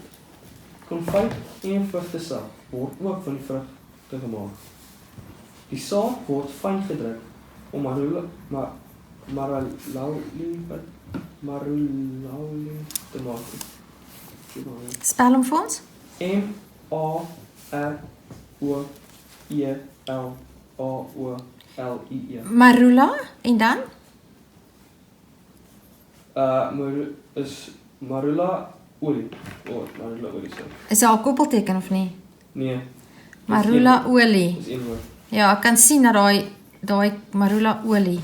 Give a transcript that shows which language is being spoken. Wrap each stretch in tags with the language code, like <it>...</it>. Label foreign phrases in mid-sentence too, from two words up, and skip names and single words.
<af>Konfyt en vrugtesap word ook van die vrugte gemaak. Die saad word fyn gedruk om marulaolie te maak. Spel hom vir ons. M-A-R-O-E-L-A-O-L-I-E. Marula en dan? Marula olie. Marula olie so. Is daar 'n koppelteken of nie? Nee. Marula olie. Dis een woord. Ja, ek kan sien dat daai marula olie.</af>